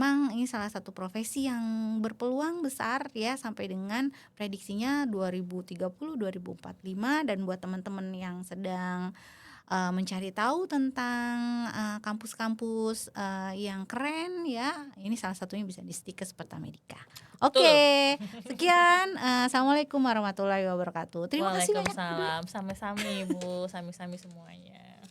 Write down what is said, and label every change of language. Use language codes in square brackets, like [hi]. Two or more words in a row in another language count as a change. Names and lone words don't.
[id] memang ini salah satu profesi yang berpeluang besar ya sampai dengan prediksinya 2030, 2045 dan buat teman-teman yang sedang mencari tahu tentang, kampus-kampus, yang keren ya, ini salah satunya bisa di Stikes Pertamedika. Betul. Oke, sekian, [ar] السلام عليكم ورحمة الله وبركاته. [id] Terima kasih banyak Bu Dwi. [jv] Waalaikumsalam. Sami-sami, Bu. Sami-sami semuanya.